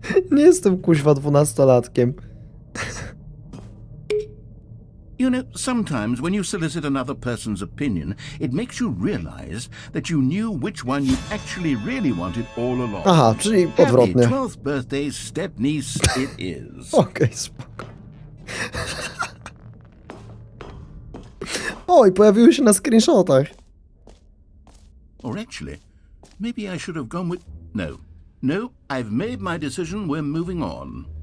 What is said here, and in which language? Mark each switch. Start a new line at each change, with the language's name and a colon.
Polish: Nie jestem kuźwa 12-latkiem.
English: You know, sometimes when you solicit another person's opinion, it makes you realize that you knew which one you actually really wanted all along.
Polish: Aha, czyli odwrotnie.
English: Happy 12th birthday, stepniece, it is.
Polish: Okej, spoko. Oj, pojawiły się na screenshotach.
English: Or actually, maybe I should have gone with... No, I've made my decision, we're moving on.